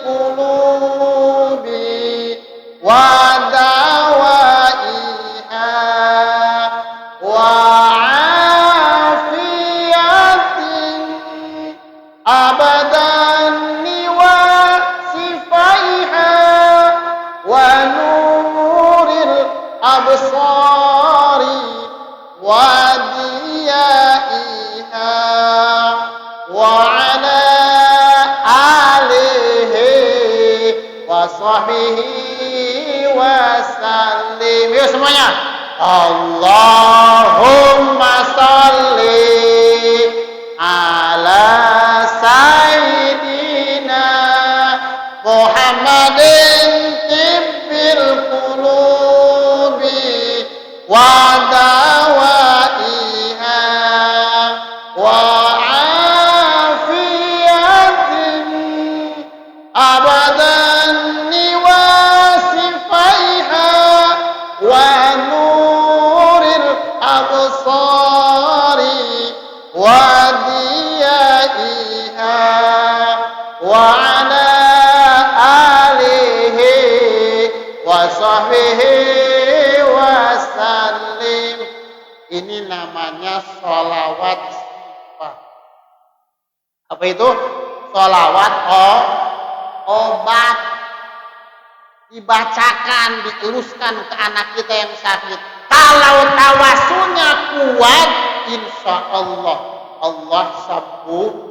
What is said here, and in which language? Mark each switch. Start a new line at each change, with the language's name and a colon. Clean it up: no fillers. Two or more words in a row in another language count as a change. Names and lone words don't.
Arabic: القلوب ودوائها وعافية الأبدان وشفائها ونور الأبصار وضيائها وعلى آله وصحبه وسلم.
Indonesian: Yuk semuanya.
Arabic: اللهم صل على سيدنا محمد طب القلوب ودوائها وعافية الأبدان وشفائها ونور الأبصار وضيائها وعلى آله وصحبه وسلم.
Indonesian: Ini namanya sholawat sifat. Apa itu? Sholawat obat. Dibacakan, dieluskan ke anak kita yang sakit. Kalau tawasulnya kuat,
Arabic: إن شاء الله
Indonesian: Allah sembuh.